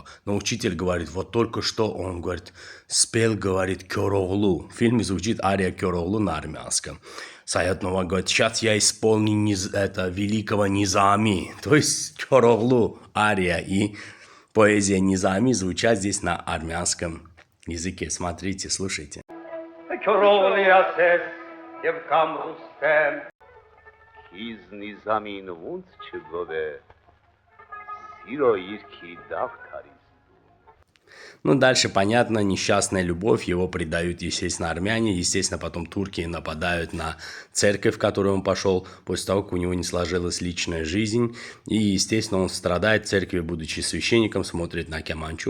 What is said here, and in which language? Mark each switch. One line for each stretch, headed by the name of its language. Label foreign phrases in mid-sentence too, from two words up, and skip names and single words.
Russian: Но учитель говорит, вот только что он, говорит, спел, говорит, Кёроглу. В фильме звучит ария Кёроглу на армянском. Саят Нова говорит, сейчас я исполню это великого Низами, то есть Кёроглу, ария, и поэзия Низами звучат здесь на армянском языке. Смотрите, слушайте.
Armenian: Քյորողլի ասես և կամ ռուստեմ Քիզ Նիզամին ոնց չգովե, սիրո իրքի դավթարից.
Russian: Ну, дальше понятно, несчастная любовь, его предают, естественно, армяне, естественно, потом турки нападают на церковь, в которую он пошел, после того, как у него не сложилась личная жизнь, и, естественно, он страдает в церкви, будучи священником, смотрит на кеманчу.